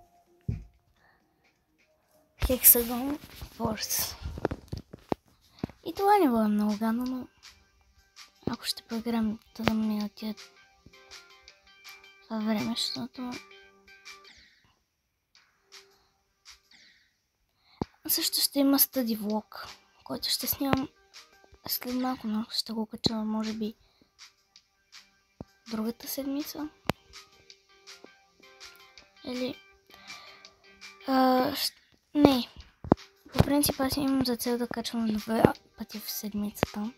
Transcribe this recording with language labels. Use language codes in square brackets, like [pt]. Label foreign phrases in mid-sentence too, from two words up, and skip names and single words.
[bg] Hexagon Force. И това не е много гадно, но ако ще поиграем, да ми отидат това време, защото също ще има [en] study vlog, [bg] който ще снимам след малко, но ще го кача, може би другата седмица. Или не. По принцип аз имам за цел да качвам 2 пъти в седмицата.